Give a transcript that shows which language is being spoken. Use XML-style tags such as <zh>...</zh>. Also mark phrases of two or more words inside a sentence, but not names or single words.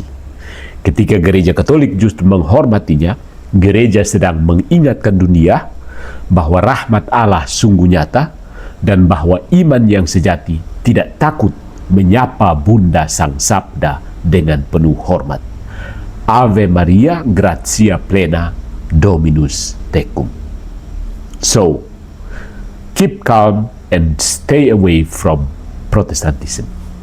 <id>Ketika gereja Katolik justru menghormatinya, gereja sedang mengingatkan dunia bahwa rahmat Allah sungguh nyata dan bahwa iman yang sejati tidak takut menyapa Bunda Sang Sabda dengan penuh hormat.</id> <la>Ave Maria, gratia plena, Dominus tecum.</la> <en>So, keep calm and stay away from Protestantism.</en>